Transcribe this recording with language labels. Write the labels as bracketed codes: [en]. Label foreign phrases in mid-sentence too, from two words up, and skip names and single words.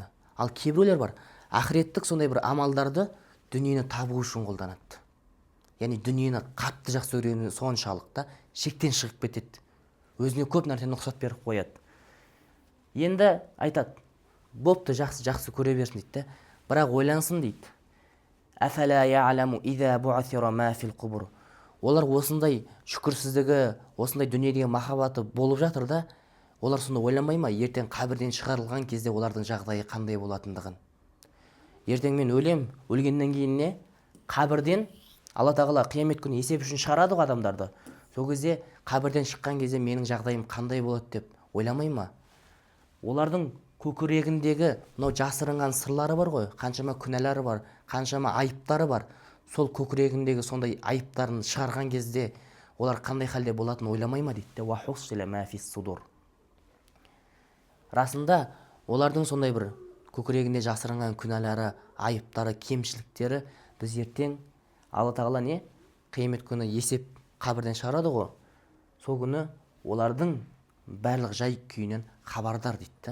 [kk] Ал кейбіреулер бар, ақыреттік сондай бір амалдарды дүниені табу үшін қолданады. Яғни дүниені қатты жақсы көргені соншалық шектен шығып кетеді. Өзіне көп нәрсені рұқсат беріп қояды. Енді айтады, бопты, жақсы көре берсін дейді. Бірақ ойлансын дейді. [ar] أفلا يعلم إذا بعثر ما في القبور. [kk] Олар осындай шүкірсіздігі, осындай дүниедегі махаббаты болып жатыр да, олар сонда ойламай ма, ертең қабірден шығарылған кезде олардың жағдайы қандай болатындығын. Ертең мен өлем, өлгеннен кейін не? Қабірден Алла Тағала қиямет күні есеп үшін шығарады ғой адамдарды. Сол кезде қабірден шыққан кезде менің жағдайым қандай болады деп ойламай ма? Олардың көкірегіндегі мынау жасырынған сырлары бар ғой, қаншама күнәлары бар, қаншама айыптары бар. Сол көкірегіндегі сондай айыптарын шығарған кезде олар қандай халде болатынын ойламай ма дейді. [ar] وحصل ما في الصدور. [kk] Расында олардың сондай бір көкірегінде жасырынған күнәлары, айыптары, кемшіліктері біз ертең Алла Тағала не? Қиямет күні есеп қабірден шығарады ғой. Сол күні олардың барлық жай күйінен хабардар дейді.